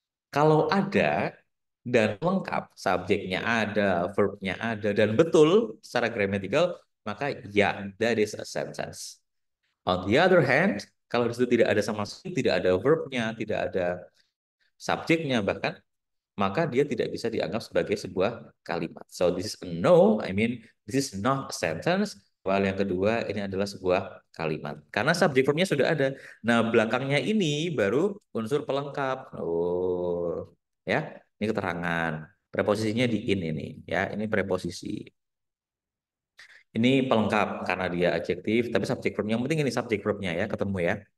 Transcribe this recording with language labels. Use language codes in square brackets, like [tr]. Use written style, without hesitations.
[id] Kalau ada dan lengkap, subjeknya ada, verbnya ada, dan betul secara gramatikal, maka ya, [en] that is a sentence. On the other hand, [id] kalau di situ tidak ada sama sekali, tidak ada verbnya, tidak ada subjeknya bahkan, maka dia tidak bisa dianggap sebagai sebuah kalimat. [en] So this is a no, I mean this is not a sentence. [id] While yang kedua ini adalah sebuah kalimat. Karena subjek verbnya sudah ada. Nah, belakangnya ini baru unsur pelengkap. Oh, ya, ini keterangan. Preposisinya di in ini, ya, ini preposisi. Ini pelengkap karena dia adjektif, tapi subjek verbnya yang penting ini subjek verbnya ya, ketemu ya.